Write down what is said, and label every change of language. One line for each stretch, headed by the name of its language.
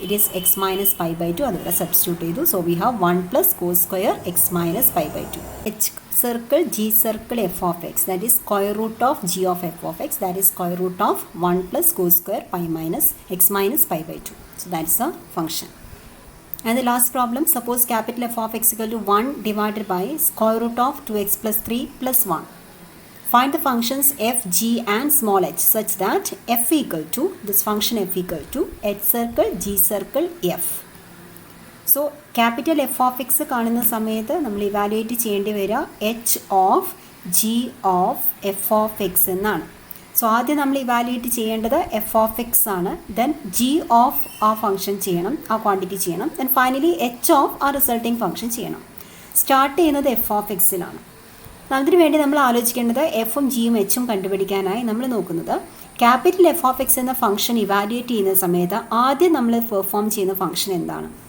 English: It is x minus pi by 2.
Malayalam: അതിവിടെ substitute ചെയ്തു.
English: So we have 1 plus cos square x minus pi by 2. H circle g circle f of x, that is square root of g of f of x, that is square root of 1 plus cos square pi minus x minus pi by 2. So that is a function. And the last problem, suppose capital F of x equal to 1 divided by square root of 2x plus 3 plus 1. Find the functions f, g and small h such that f equal to, this function f equal to h circle, g circle, f. So capital F of x
Malayalam: കാണുന്ന സമയത്ത് നമ്മൾ evaluate ചെയ്യേണ്ടി വരിക
English: h of g of f of x
Malayalam: എന്നാണ്. So ആദ്യം നമ്മൾ evaluate ചെയ്യേണ്ടത് F of X ആണ്. ദെൻ ജി ഓഫ് ആ ഫംഗ്ഷൻ ചെയ്യണം, ആ ക്വാണ്ടിറ്റി ചെയ്യണം. ദെൻ ഫൈനലി എച്ച് ഓഫ് ആ റിസൾട്ടിങ് ഫംഗ്ഷൻ ചെയ്യണം. സ്റ്റാർട്ട് ചെയ്യുന്നത് എഫ് ഓഫ് എക്സിലാണ്. അതിനു വേണ്ടി നമ്മൾ ആലോചിക്കേണ്ടത് എഫും ജിയും എച്ചും കണ്ടുപിടിക്കാനായി നമ്മൾ നോക്കുന്നത് ക്യാപിറ്റൽ എഫ് ഓഫ് എക്സ് എന്ന ഫംഗ്ഷൻ ഇവാലുവേറ്റ് ചെയ്യുന്ന സമയത്ത് ആദ്യം നമ്മൾ പെർഫോം ചെയ്യുന്ന ഫംഗ്ഷൻ എന്താണ്.